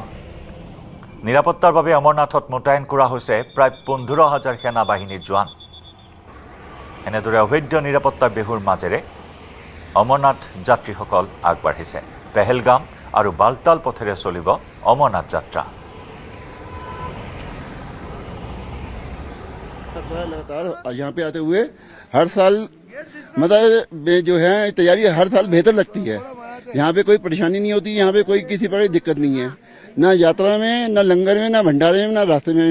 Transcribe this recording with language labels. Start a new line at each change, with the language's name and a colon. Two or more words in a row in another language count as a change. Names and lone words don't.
Assamese: নিৰাপত্তাৰ বাবে অমৰনাথত মোতায়েন কৰা হৈছে প্ৰায় 15,000 সেনা বাহিনীৰ জোৱান। এনেদৰে অভেদ্য নিৰাপত্তা বিহুৰ মাজেৰে অমৰনাথ যাত্ৰীসকল আগবাঢ়িছে। পেহেলগাম আৰু বালতাল পথেৰে চলিব অমৰনাথ যাত্ৰা।
Hindi: लगातार यहाँ पे आते हुए हर साल मतलब जो है तैयारी हर साल बेहतर लगती है। यहाँ पे कोई परेशानी नहीं होती, यहाँ पे कोई किसी प्रकार की दिक्कत नहीं है, ना यात्रा में, ना लंगर में, ना भंडारे में, ना रास्ते में।